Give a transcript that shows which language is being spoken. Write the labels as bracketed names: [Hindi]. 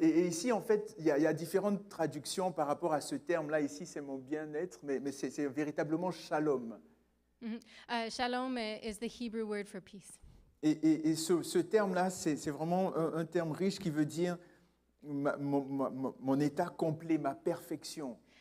[French] Et ici, en fait, il y a différentes traductions par rapport à ce terme-là. Ici, c'est mon bien-être, mais c'est véritablement shalom. [English] Shalom is the Hebrew word for peace. [French] Et ce terme-là, c'est vraiment un terme riche qui veut dire mon état complet, ma perfection.